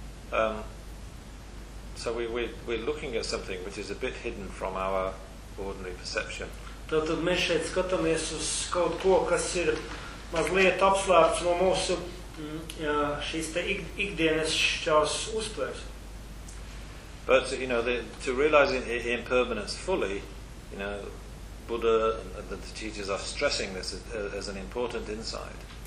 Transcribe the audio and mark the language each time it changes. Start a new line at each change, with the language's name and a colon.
English: So we're looking at something which is a bit hidden from our ordinary perception.
Latvian: Tātad mēs šeit skatāmies uz kaut ko, kas ir mazliet apslēpts no mūsu šīs te ikdienas šķās uztvērs.
English: But, you know, to realize impermanence fully, you know, Buddha and the teachers are stressing this as an important insight.